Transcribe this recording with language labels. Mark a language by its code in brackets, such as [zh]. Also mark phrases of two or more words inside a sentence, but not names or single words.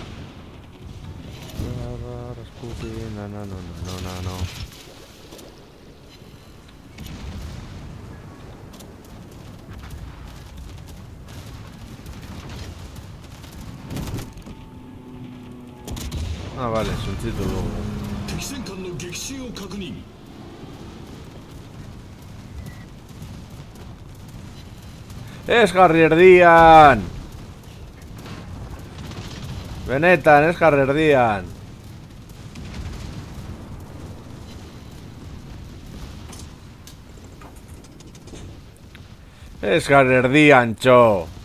[es] Rasputin, no. [eu] Ah, vale, suntsitu dugu. [ja] 敵戦艦の撃沈を確認 [eu] Ez jarri erdian! Benetan, ez jarri erdian! Ez jarri erdian, txo!